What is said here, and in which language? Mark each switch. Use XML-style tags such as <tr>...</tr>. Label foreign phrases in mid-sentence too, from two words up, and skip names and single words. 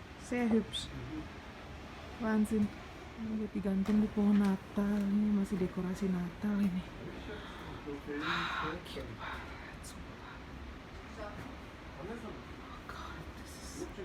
<de>Sehr hübsch. Wahnsinn.</de> <id>Ini udah digantung di pohon Natal. Ini masih dekorasi Natal ini. Cute banget, sumpah.</id> <en>Oh God, this is...</en>